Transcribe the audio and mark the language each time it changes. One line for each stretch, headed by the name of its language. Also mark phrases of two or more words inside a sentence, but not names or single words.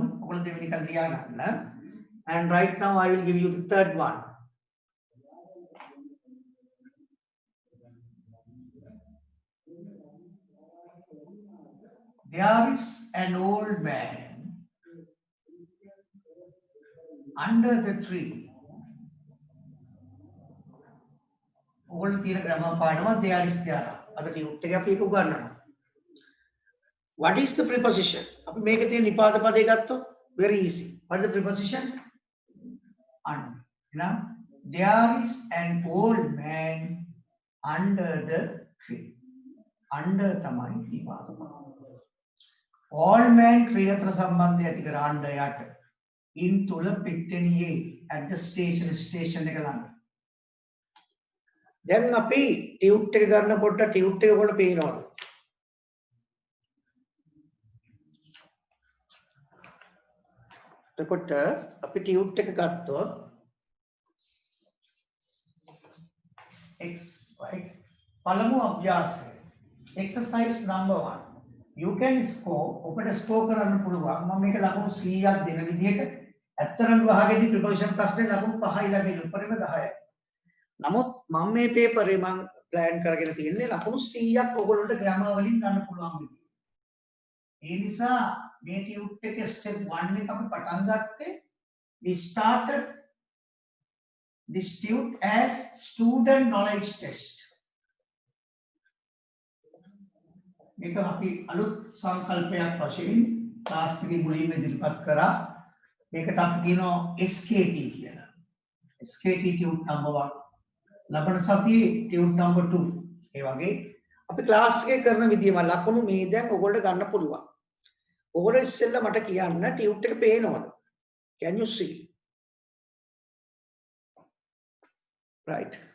Sinhala: ඔයගොල්ලෝ දෙවෙනි එක ලියා ගන්න.
English: And right now I will give you the third one. There is an old man under the tree.
Sinhala: ඔයගොල්ලෝ තියෙන grammar පාඩම
English: there is there.
Sinhala: අද ටියුට් එක අපි ඒක උගන්වනවා.
English: What is the preposition?
Sinhala: අපි මේකේ තියෙන නිපාත පදේ ගත්තොත්
English: very easy. What is the preposition? Under. Now there is an old man under the tree.
Sinhala: Under තමයි නිපාත පද.
English: Old man tree
Sinhala: අතර සම්බන්ධය ඇති කර under යට. In තුල පිට්ටනියේ
English: at the station
Sinhala: එක ළඟ. දැන් අපි ටියුට් එක ගන්නකොට ටියුට් එක ඔයගොල්ලෝ පේනවද? එතකොට අපි ටියුට් එක ගත්තොත්
English: x right
Sinhala: පළමු අභ්‍යාසය
English: exercise number 1 you can score
Sinhala: ඔබට ස්කෝර් කරන්න පුළුවන් මම මේක ලකුණු 100ක් දෙන විදිහට ඇත්තරම් විභාගයේදී ප්‍රොපෝෂන් ප්‍රශ්නේ ලකුණු 5යි ලැබෙන්නේ උඩරම 10යි නමුත් මම මේ පේපරේ මම ප්ලෑන් කරගෙන තියෙන්නේ ලකුණු 100ක් ඔයගොල්ලන්ට ග්‍රැමර් වලින් ගන්න පුළුවන් විදිහට ඒ නිසා මේ ටියුට් එකේ
English: step 1
Sinhala: එක අපි පටන් ගත්තේ
English: we started this tute as student knowledge test
Sinhala: මේක අපි අලුත් සංකල්පයක් වශයෙන් ක්ලාස් එකේ මුලින්ම ඉදිරිපත් කරා මේකට අපි කියනවා SKT කියලා SKT
English: tute number 1
Sinhala: ලබන සතියේ
English: tute number 2
Sinhala: ඒ වගේ අපි ක්ලාස් එකේ කරන විදියම ලකුණු මේ දැන් ඔයගොල්ලෝ ගන්න පුළුවන් ඔයගොල්ලෝ ඉස්සෙල්ලා මට කියන්න ටියුට් එක පේනවද
English: can you see right.